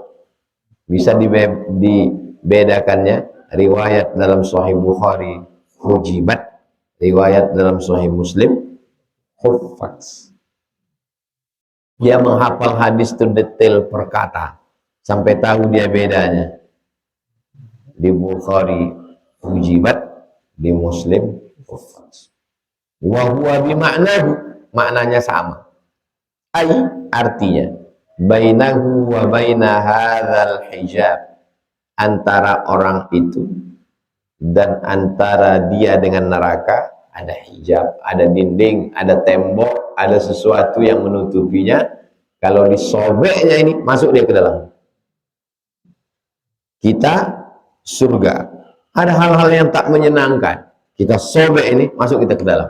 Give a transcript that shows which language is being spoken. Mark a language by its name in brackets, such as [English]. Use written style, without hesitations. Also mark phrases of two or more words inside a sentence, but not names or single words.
[Indonesian] Bisa dibedakannya riwayat dalam Sahih Bukhari hujibat, riwayat dalam Sahih Muslim huffat. Dia menghafal hadis itu detail per kata sampai tahu dia bedanya. Di Bukhari hujibat, di Muslim huffat. [Arabic] وهو بمعناه, [Indonesian] maknanya sama. Ai, artinya [Arabic] بينه وبين هذا الحجاب, [Indonesian] antara orang itu dan antara dia dengan neraka ada hijab, ada dinding, ada tembok, ada sesuatu yang menutupinya. Kalau disobeknya ini masuk dia ke dalam. Kita surga, ada hal-hal yang tak menyenangkan, kita sobek ini masuk kita ke dalam.